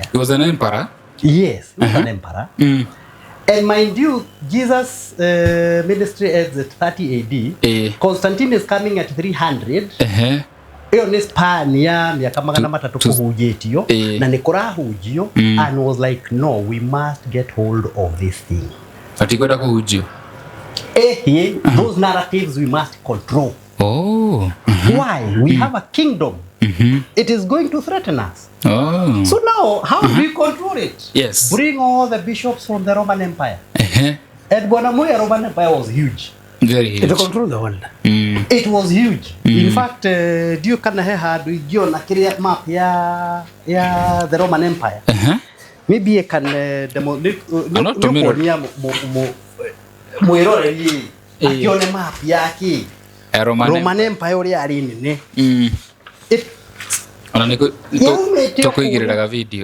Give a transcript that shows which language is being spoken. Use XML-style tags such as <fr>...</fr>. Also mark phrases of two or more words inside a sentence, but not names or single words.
<en>he was an emperor yes he was an emperor and mind you Jesus ministry ends at 30 AD Constantine is coming at 300</en> <ki>iyo ni span ya miaka 300 kuhunjitio na ni kurahunjio</ki> <en>and was like no we must get hold of this thing</en> <ki>atikwenda kuhunjio</ki> <en>those narratives we must control why we have a kingdom it is going to threaten us so now how do we control it yes bring all the bishops from the Roman Empire and Bwana Moya Roman Empire was huge Very It huge. control the world. It was huge. In fact,</en> <ki>dio kana he handu ingiona kiria</ki> <en>map ya the Roman Empire. Maybe I can</en> <ki>kuonia mwiroreri akione map yake Roman Empire uria ari nene. Ona niko tukuigiriraga video.</ki>